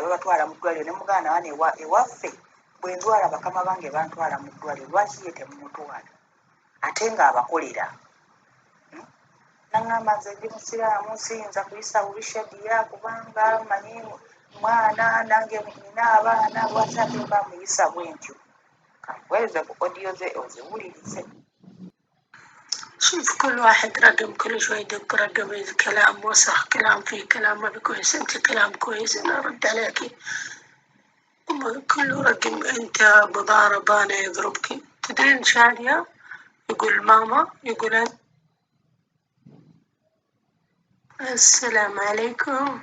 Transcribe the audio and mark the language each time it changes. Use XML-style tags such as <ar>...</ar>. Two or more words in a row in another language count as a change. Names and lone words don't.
<lg>babatwala mu ddwaliro nemugamba nawana ewaffe bwe ndwala bakama bange bantwala mu ddwaliro lwaki ye temumutwala ate ng'abakolera naŋŋamba nze ndi musiraamu siyinza kuyisa bubi Shadia kubanga manyi mwana nange nina abaana lwaki ate mba muyisa bwentyo kankuweereze ku odiyo ze oziwulirize.</lg> <ar>شوف كل واحد رقم كل شوي يدق رقم، إذا كلام وسخ، كلام فيه كلام ما بكويس، انت كلام كويس انا ارد عليكي. كله رقم، انت مضارب انا يضربك. تدرين شادية يقول ماما، يقول السلام عليكم.</ar>